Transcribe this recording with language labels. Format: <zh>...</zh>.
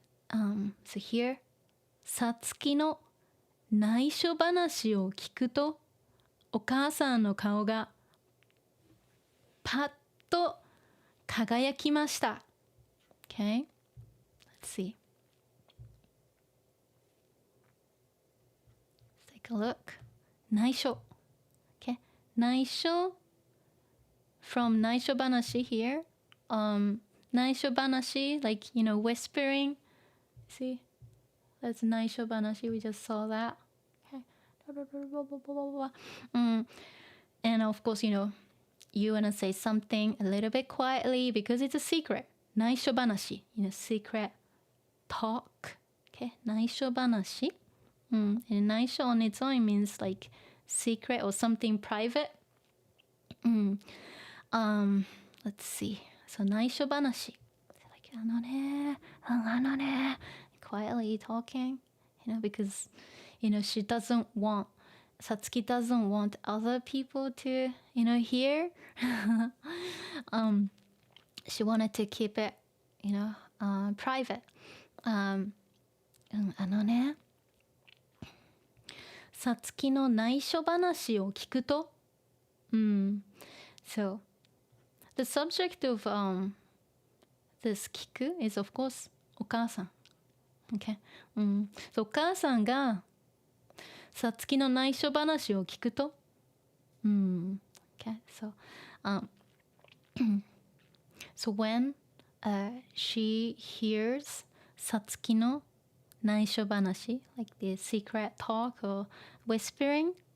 <ja>So here, さつきの内緒話を聞くと、お母さんの顔がパッと輝きました。</ja> <en>Okay? Let's see. Let's take a look. 内緒.Okay? 内緒 from 内緒話 here. 内緒話 like, whispering. See? That's 内緒話.We just saw that. Okay? And of course, you want to say something a little bit quietly because it's a secret. 内緒話.Secret talk. Okay?</en> <ja>内緒話.</ja> <en>And 内緒 on its own means like secret or something private. Let's see. So 内緒話.</en> <ja>Like, あのね.</ja> <en>Quietly talking, because, she doesn't want, Satsuki doesn't want other people to, hear. She wanted to keep it, private.</en> <ja>あのね. Satsukiの内緒話を聞くと.</ja> <en>So, the subject of this 聞く is of course お母さん. Okay. So お母さんが</en> <ja>さつきの内緒話を聞くと、</ja> <en>Okay, so when she hears さつきの内緒話 like the secret talk or whispering,</en>